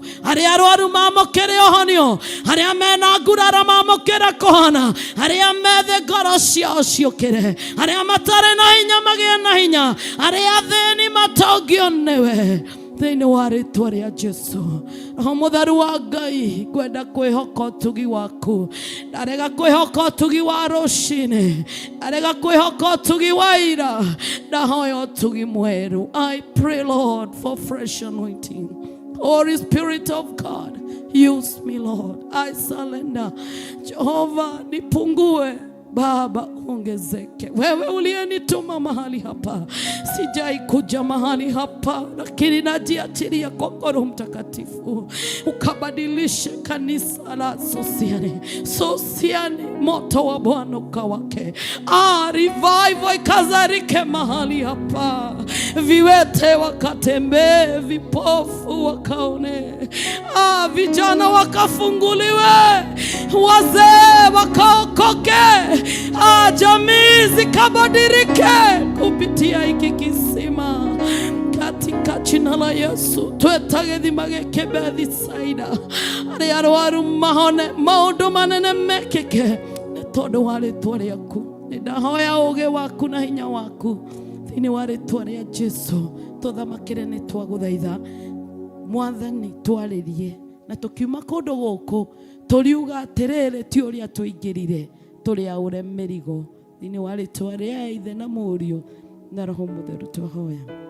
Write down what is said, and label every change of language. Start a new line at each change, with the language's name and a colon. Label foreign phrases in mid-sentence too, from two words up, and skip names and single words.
Kikuyu: Arĩa arwaru mamũkĩre ũhonio, arĩa mena nguraro mamũkĩre kũhona, arĩa methe ngoro ciao ciũkĩre, arĩa matarĩ na hinya magĩe na hinya, arĩa athĩni matongio nĩwe thĩinĩ wa rĩĩtwa rĩa Jesũ. Roho mũtheru wa Ngai, ngwenda kwĩhoka ũtugi waku, ndarega kwĩhoka ũtugi wa rũcinĩ, ndarega kwĩhoka ũtugi wa ira, ndahoya ũtugi mwerũ.
English: I pray Lord for fresh anointing. Holy Spirit of God, use me Lord, I surrender.
Swahili: Jehova nipungue, Baba ongezeke. Wewe uliyenituma mahali hapa, sijai kuja mahali hapa, lakini najiachilia kwa Roho Mtakatifu ukabadilishe kanisa la Sosiani, moto wa Bwana ukawake. Revival ikazarike mahali hapa, viwete wakatembee, vipofu wakaone, vijana wakafunguliwe, wazee wakaokoke, jamii zikabadilike kupitia hiki kisima, katika jina la Yesu.
Kikuyu: Tweta gĩthima gĩkĩ Bethisaida, arĩa arwaru mahone, maũndũ manene mekĩke nĩ tondũ wa rĩĩtwa rĩaku. Nĩndahoya ũũgĩ waku na hinya waku thĩinĩ wa rĩĩtwa rĩa Jesũ. Tũthamakĩre nĩ twagũthaitha Mwathani, twarĩrie na tũkiuma kũndũ gũkũ tũriuga atĩrĩrĩ, ti ũrĩa tũingĩrire, tũrĩ aũre mĩrigo thĩinĩ wa rĩĩtwa rĩa Ithe na Mũriũ na Roho Mũtheru twahoya.